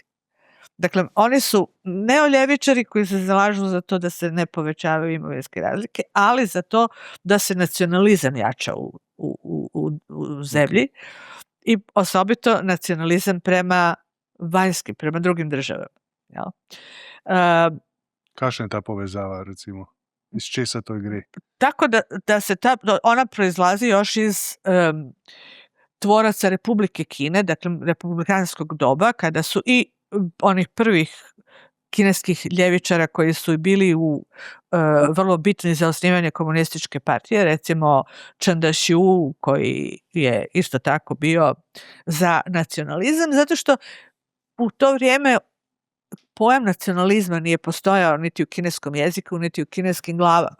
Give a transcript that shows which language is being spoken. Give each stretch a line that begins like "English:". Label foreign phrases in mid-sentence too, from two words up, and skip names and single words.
Croatian: Dakle, oni su neoljevičari koji se zalažu za to da se ne povećavaju imovinske razlike, ali za to da se nacionalizam jača u zemlji i osobito nacionalizam prema vanjskim, prema drugim državama. Jel?
Slovenian: Kakšna je ta povezava, recimo? Iz česa to gre?
Croatian: Tako da se ona proizlazi još iz tvoraca Republike Kine, dakle republikanskog doba, kada su i onih prvih kineskih ljevičara koji su bili vrlo bitni za osnivanje komunističke partije, recimo Chen Daxiu, koji je isto tako bio za nacionalizam, zato što u to vrijeme pojam nacionalizma nije postojao niti u kineskom jeziku, niti u kineskim glavama.